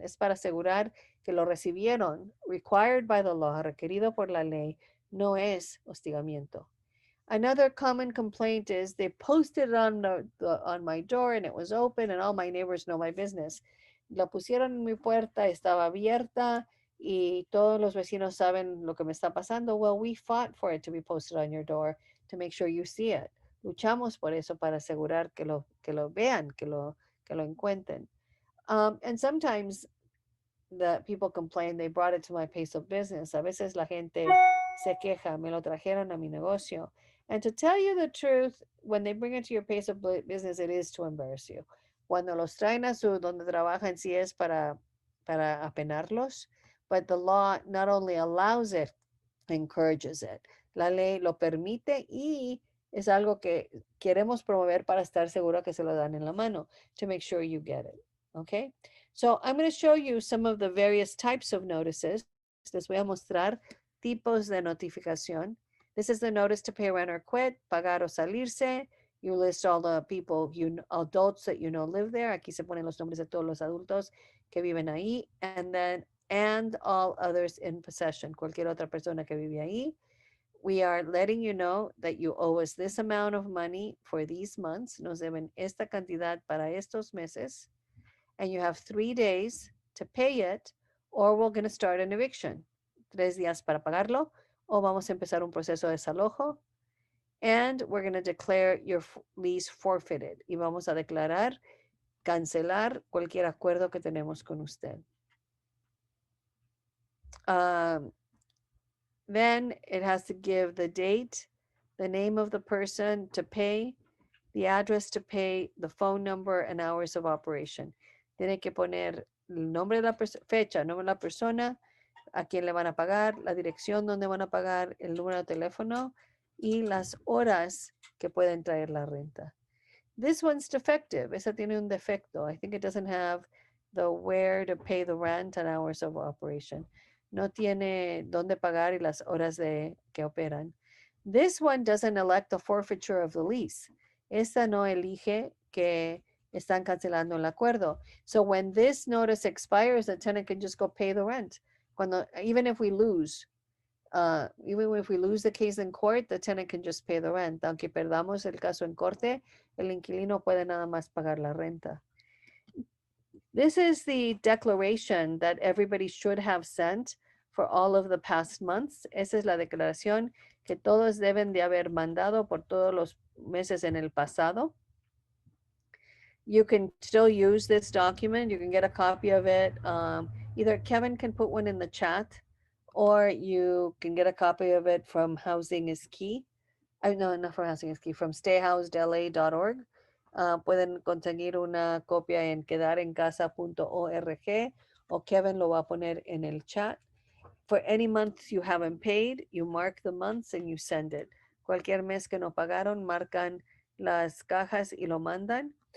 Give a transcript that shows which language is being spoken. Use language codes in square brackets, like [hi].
[es] Es para asegurar que lo recibieron, [en] required by the law, [es] requerido por la ley, no es hostigamiento. [en] Another common complaint is they posted it on my door and it was open and all my neighbors know my business. [es] La pusieron en mi puerta, estaba abierta y todos los vecinos saben lo que me está pasando. [en] Well, we fought for it to be posted on your door to make sure you see it. [es] Luchamos por eso para asegurar que lo vean, que lo encuentren. [en] And sometimes the people complain they brought it to my place of business. [es] A veces la gente se queja, me lo trajeron a mi negocio. [en] And to tell you the truth, when they bring it to your place of business, it is to embarrass you. [es] Cuando los traen a su donde trabajan, sí es para apenarlos, [en] but the law not only allows it, encourages it. [es] La ley lo permite y es algo que queremos promover para estar seguro que se lo dan en la mano, [en] to make sure you get it. [es] Okay? [en] So I'm going to show you some of the various types of notices. [es] Les voy a mostrar tipos de notificación. [en] This is the notice to pay rent or quit, [es] pagar o salirse. [en] You list all the people, adults that live there. [es] Aquí se ponen los nombres de todos los adultos que viven ahí. [en] And all others in possession, [es] cualquier otra persona que vive ahí. [en] we are letting you know that you owe us this amount of money for these months. [es] Nos deben esta cantidad para estos meses. [en] And you have 3 days to pay it, or we're going to start an eviction. [es] 3 días para pagarlo, o vamos a empezar un proceso de desalojo. [en] And we're going to declare your lease forfeited. [es] Y vamos a declarar, cancelar cualquier acuerdo que tenemos con usted. [en] Then it has to give the date, the name of the person to pay, the address to pay, the phone number, and hours of operation. [es] Tiene que poner el nombre de la fecha, nombre de la persona, a quién le van a pagar, la dirección donde van a pagar, el número de teléfono y las horas que pueden traer la renta. [en] This one's defective. [es] Esa tiene un defecto. [en] I think it doesn't have the where to pay the rent and hours of operation. [es] No tiene dónde pagar y las horas de que operan. [en] This one doesn't elect the forfeiture of the lease. [es] Esta no elige que están cancelando el acuerdo. [en] So when this notice expires, the tenant can just go pay the rent. Even if we lose the case in court, the tenant can just pay the rent. [es] Aunque perdamos el caso en corte, el inquilino puede nada más pagar la renta. [en] This is the declaration that everybody should have sent for all of the past months. [es] Esa es la declaración que todos deben de haber mandado por todos los meses en el pasado. [en] You can still use this document. You can get a copy of it. Either Kevin can put one in the chat, or you can get a copy of it from Housing is Key. No, not from Housing is Key, from stayhousedla.org. [es] Pueden conseguir una copia en quedarencasa.org, o Kevin lo va a poner en el chat. [en] For any months you haven't paid, you mark the months and you send it. [es] Cualquier mes que no pagaron, marcan las cajas y lo mandan.